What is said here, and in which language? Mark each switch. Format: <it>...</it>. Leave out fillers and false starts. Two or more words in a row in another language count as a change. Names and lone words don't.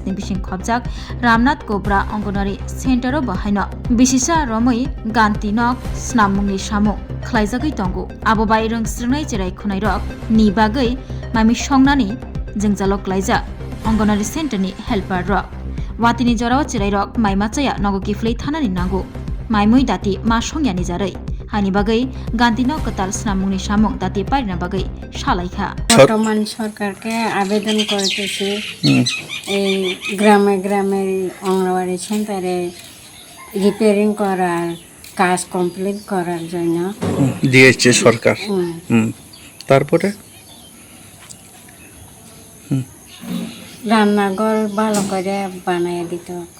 <trp>नि बिसिं खबजाग रामनाथ कोब्रा अंगनवाड़ी सेंटर बाहायनो बिसिसा रमै गांतीनक स्नाममुंनि सामु ख्लाइजागै तंगो आबो बाय रंग स्रंनाय जेराय खनाय रक नि बागै मामि संनानि जोंजलक लायजाक अंगनवाड़ी सेंटर नि हेल्पार रक वातिनि जराव चिराय रक माइमाचाया नगो किफ्लै थानानि नांगो माइमुइ दाति मा संयानि जारै हानि बागै गांतीनक कताल स्नाममुंनि सामंग दाति पारिना बागै शालायखा</trp> <bn>বর্তমান সরকারকে আবেদন করতেছি এই গ্রামে গ্রামে অঙ্গনওয়াড়ি সেন্টারে রিপেয়ারিং করার কাজ কমপ্লিট করার জন্য দিয়েছে সরকার। তারপরে রান্নাঘর ভালো করে বানিয়ে দিত।</bn>